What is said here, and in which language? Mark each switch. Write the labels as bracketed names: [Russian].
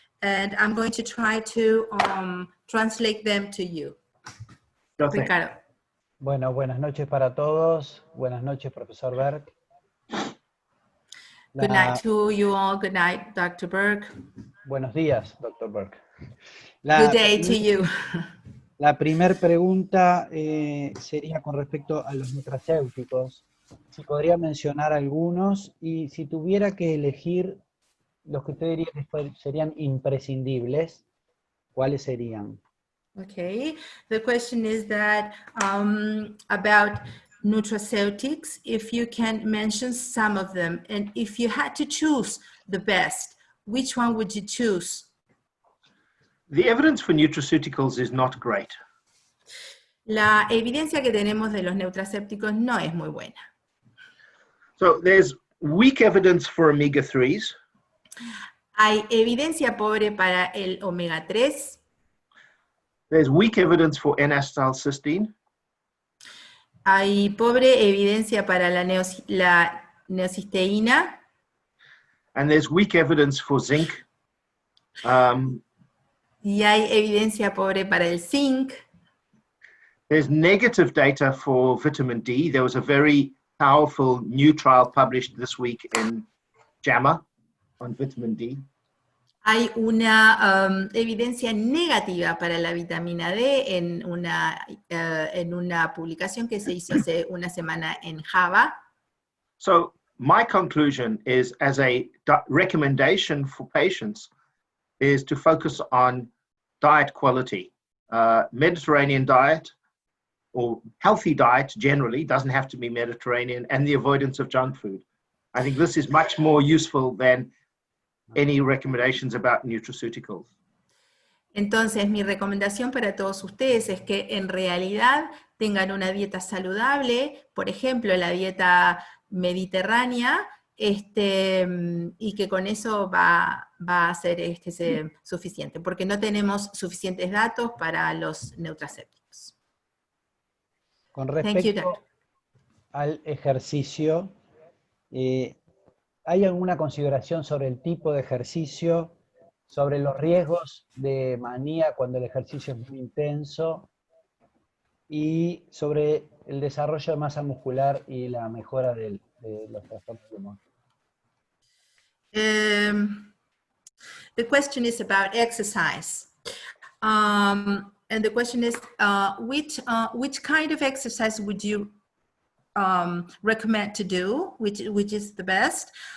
[English] and I'm going to try to translate them to you. [Spanish] Ricardo. Bueno, buenas noches para todos. Buenas noches, profesor Berk. [English] Good night to you all. Good night, Dr. Berk. [Spanish] Buenos días, Dr. Berk. [English] Good day to you. [Spanish] La primera pregunta sería con respecto a los nutracéuticos. Si podría mencionar algunos y si tuviera que elegir los que usted diría que serían imprescindibles, ¿cuáles serían? [English] Okay, the question is that about nutraceutics, if you can mention some of them, and if you had to choose the best, which one would you choose? The evidence for nutraceuticals is not great. [Spanish] La evidencia que tenemos de los nutracéuticos no es muy buena. [English] So there's weak evidence for omega-3s. [Spanish] Hay evidencia pobre para el omega 3. [English] There's weak evidence for N-acetylcysteine. [Spanish] Hay pobre evidencia para la neocisteína. [English] And there's weak evidence for zinc. [Spanish] Y hay evidencia pobre para el zinc. [English] There's negative data for vitamin D. There was a very powerful new trial published this week in JAMA on vitamin D. [Spanish] Hay una evidencia negativa para la vitamina D en una publicación que se hizo hace una semana en JAMA. [English] So my conclusion is, as a recommendation for patients, is to focus on diet quality. Mediterranean diet, or healthy diet generally, doesn't have to be Mediterranean, and the avoidance of junk food. I think this is much more useful than any recommendations about nutraceuticals. [Spanish] Entonces, mi recomendación para todos ustedes es que en realidad tengan una dieta saludable, por ejemplo, la dieta mediterránea, y que con eso va a ser suficiente, porque no tenemos suficientes datos para los nutracéuticos. Con respecto al ejercicio, ¿hay alguna consideración sobre el tipo de ejercicio, sobre los riesgos de manía cuando el ejercicio es muy intenso y sobre el desarrollo de masa muscular y la mejora de los trastornos de humor? [English] The question is about exercise. And the question is, which kind of exercise would you recommend to do, which is the best?